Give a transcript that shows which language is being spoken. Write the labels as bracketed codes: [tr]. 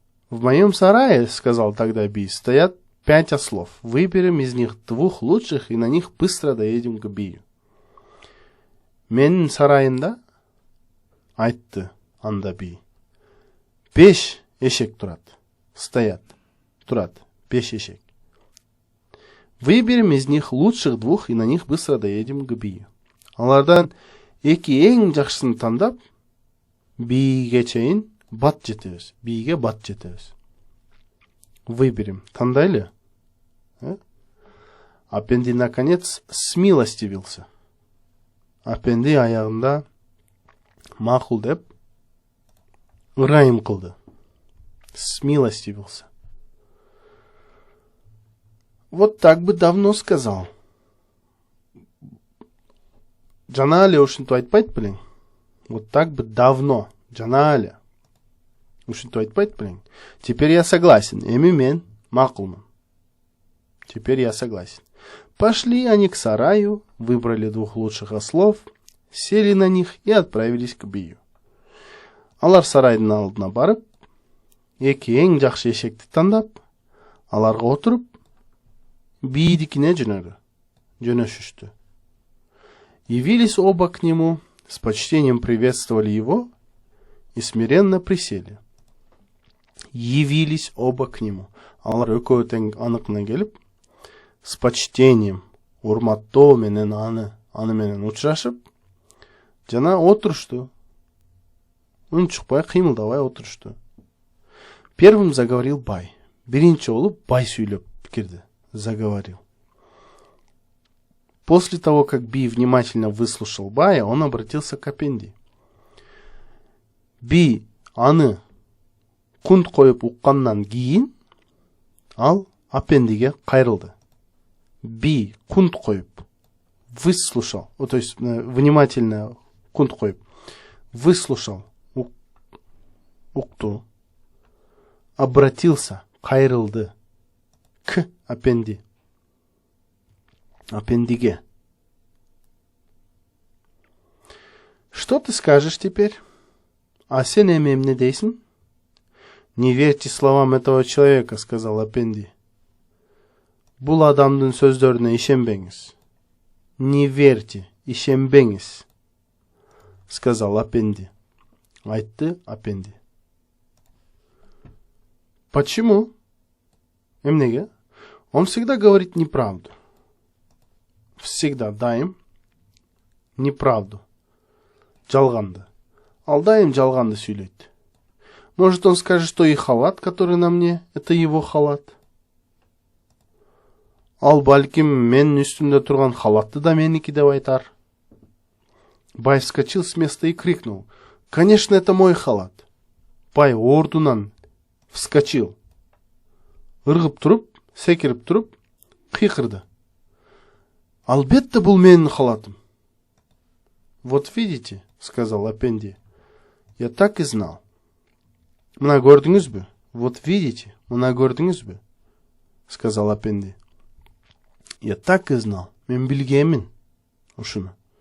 [ru] В моем сарае, сказал тогда би, стоят 5 ослов. Выберем из них 2 лучших и на них быстро доедем к бию. [ky] Менің сарайымда, айтты анда би, 5 эшек турат. [ru] Стоят. [ky] Турат. 5 эшек. [ru] Выберем из них лучших 2 и на них быстро доедем к бию. [ky] Алардан эки эң жакшысын тандап, бийге чейин бат жетебиз. Бийге бат жетебиз. [ru] Выберем. [ky] Тандайлы? [ru] Апенди наконец смилостивился. [ky] Апенди аягында мақұл деп ырайым қылды. [ru] Смилостивился. Вот так бы давно сказал. [ky] Жана эле ушинтип айтпайт белең. [ru] Вот так бы давно. [ky] Жана эле ушинтип айтпайт белең. [ru] Теперь я согласен. [ky] Эми мен мақұлмын. [ru] Теперь я согласен. Пошли они к сараю, выбрали 2 лучших ослов, сели на них и отправились к бию. [ky] Алар сарайдын алдына барып, эки эң жакшы эшекти тандап, аларга отуруп, бийдикине жөнөшүштү. [ru] Явились оба к нему, с почтением приветствовали его и смиренно присели. Явились оба к нему. [ky] Алар экөө тең аныкына келип, [ru] с почтением, [ky] урматтоо менен аны менен учурашып, жана отурушту. Үн чыкпай, кыймылдабай отурушту. [ru] Первым заговорил бай. [ky] Биринчи болуп бай сүйлөп кирди. [ru] Заговорил. После того, как би внимательно выслушал бая, он обратился к апенди. [ky] Би аны кунт коюп уккандан кийин, ал апендиге кайрылды. Би кунт коюп, [ru] выслушал, то есть внимательно [ky] кунт коюп, выслушал, укту, [ru] обратился, [ky] кайрылды к апенди, апендиге. [ru] Что ты скажешь теперь? [ky] А сен эмем не дейсің? [ru] Не верьте словам этого человека, сказал апенди. [ky] Бул адамдын сөздөрүнө ишенбеңиз. [ru] Не верьте, [ky] ишенбеңиз, [ru] сказал апенди. [ky] Айтты апенди. [ru] Почему? [ky] Эмнеге? [ru] Он всегда говорит неправду. Всегда [ky] дайым [ru] неправду. [ky] Жалганды. Ал дайым жалганды сүйлөйт. [ru] Может, он скажет, что и халат, который на мне, это его халат. [ky] Ал балким мен үстүмдө турган халатты да меники деп айтар. [ru] Бай вскочил с места и крикнул. Конечно, это мой халат. Бай [ky] ордунан [ru] вскочил. [ky] Ыргып туруп, секирип туруп, кыйкырды. Албетте бул менин халатым. [ru] Вот видите, сказал Апенди. Я так и знал. [ky] Мына көрдүңүзбү? [ru] Вот видите, мына көрдүңүзбү? Сказал Апенди. Я так и знал. [ky] Мен билгемин ушуну.